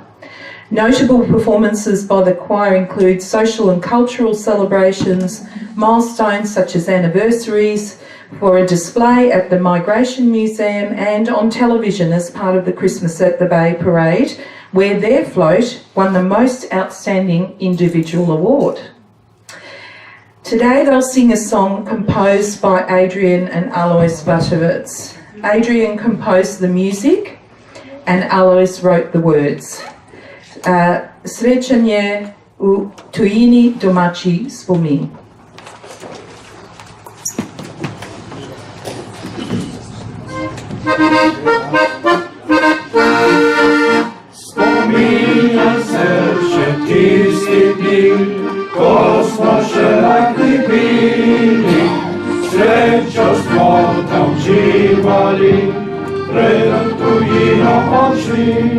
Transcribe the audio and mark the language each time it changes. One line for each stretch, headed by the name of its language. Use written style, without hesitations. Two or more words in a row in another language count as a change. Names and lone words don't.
English: Notable performances by the choir include social and cultural celebrations, milestones such as anniversaries, for a display at the Migration Museum and on television as part of the Christmas at the Bay parade, where their float won the Most Outstanding Individual Award. Today they'll sing a song composed by Adrian and Alois Vatovec. Adrian composed the music and Alois wrote the words.
Slovenian: Srečanje u tujini domači spomin. Spominjam se še tisti dni, ko smo še lahki bili, srečo smo tam živali, preden tujino odšli.